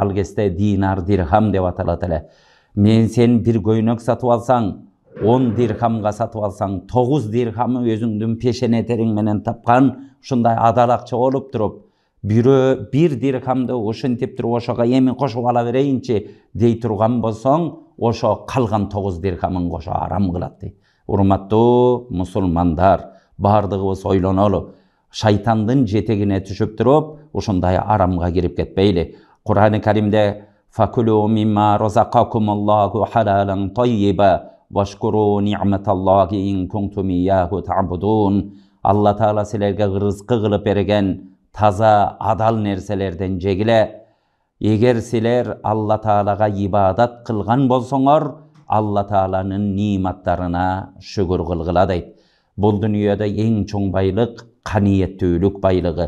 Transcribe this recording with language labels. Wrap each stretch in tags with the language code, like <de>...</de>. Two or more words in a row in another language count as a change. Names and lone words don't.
<ky>Ал кезде динар, дирхам деп аталат эле. Мен сен бир көйнөк сатып алсаң, 10 дирхамга сатып алсаң, 9 дирхамы өзүңдүн пешене териң менен тапкан ушундай адал акча болуп туруп, бирөө 1 дирхамды ушинтип туруп ошого эми кошуп ала берейинчи дей турган болсоң, ошо калган 9 дирхамын кошо арам кылат дейт. Урматтуу мусулмандар, бардыгыбыз ойлонолу. Шайтандын жетегине түшүп туруп, ушундай арамга кирип кетпейли.</ky> <ar>Кур'ан-ы Каримде «فَكُلُوا مِمَّا رَزَقَكُمُ اللَّهُ حَلَالًا طَيِّبًا وَاشْكُرُوا نِعْمَتَ اللَّهِ إِنْ كُنْتُمْ إِيَّاهُ تَعْبُدُونَ».</ar> <ky>Алла Таала силерге рызкы кылып берген таза, адал нерселерден жегиле. Эгер силер Алла Таалага ибадат кылган болсоңор, Алла Тааланын ниматтарына шүгүр кылгыла дейт. Бул дүйнөдө эң чоң байлык каниеттүүлүк байлыгы.</ky>